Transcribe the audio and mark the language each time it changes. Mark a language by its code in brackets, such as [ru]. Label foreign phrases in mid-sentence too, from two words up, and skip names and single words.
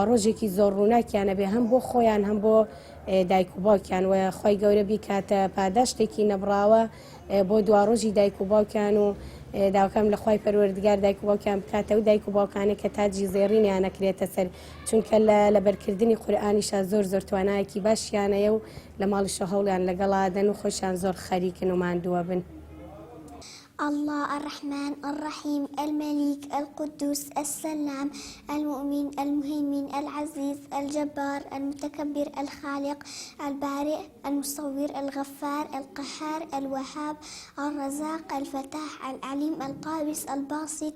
[ckb] ڕۆژێکی زۆر ڕووناکیانە بێ هەم بۆ خۆیان هەم بۆ دایک و باوکیان و خی گەورە بیکاتە پاداشتێکی نەبراوە بۆ دوا ڕۆژی دایک و باوکیان و داواکەم لە خوای پەروەردگار دایک و باوکیان بکاتە و دایک و باوکانە کە تاجی زێڕینیان نەکرێتە سەر چونکە لە بەرکردنی قورئانیشا زۆر توانایەکی باشیانەیە و لە ماڵیشە هەوڵیان لەگەڵادەن و خۆشیان زۆر خەریکن و ماندووە بن. [ar] الله الرحمن الرحيم الملك القدوس السلام المؤمن المهيمن العزيز الجبار المتكبر الخالق البارئ المصور الغفار القهار الوهاب الرزاق الفتاح العليم القابس الباسط